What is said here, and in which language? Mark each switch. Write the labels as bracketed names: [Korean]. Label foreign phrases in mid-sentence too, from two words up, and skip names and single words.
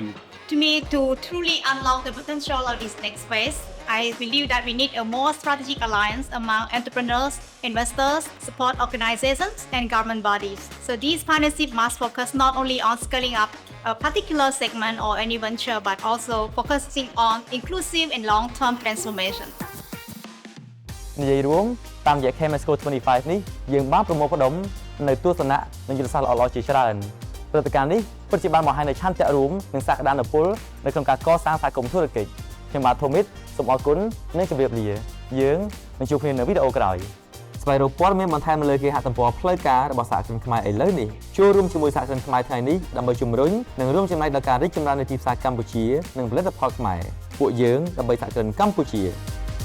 [English] To me, to truly unlock the potential of this next phase, I believe that we need a more strategic alliance among entrepreneurs, investors, support organizations, and government bodies. So these partnerships must focus not only on scaling up a particular segment or any venture, but also focusing on inclusive and long-term transformation. [Khmer] និយាយរួមតាមរយៈ Camesco 25 នេះយើងបានប្រមូលផ្ដុំនៅទស្សនៈនិងយុទ្ធសាស្ត្រល្អៗជាច្រើន ព្រឹត្តិការណ៍នេះពិតជាបានបង្ហាញនូវឆន្ទៈរួមនិងសក្តានុពលនៅក្នុងការកសាងសហគមន៍ធុរកិច្ចខ្ញុំបាទ Thomit សូមអរគុណនិងជម្រាបលាយើងនឹងជួបគ្នានៅវីដេអូក្រោយស្វែងរកព័ត៌មានបន្ថែមលើគេហទំព័រផ្លូវការរបស់សហគ្រិនខ្មែរឥឡូវនេះចូលរួមជាមួយសហគ្រិនខ្មែរថ្ងៃនេះដើម្បីជំរុញនិងរួមចំណែកដល់ការរីកចម្រើននៃទីផ្សារកម្ពុជានិងផលិតផលខ្មែរពួកយើងដើម្បីសហគ្រិនកម្ពុជា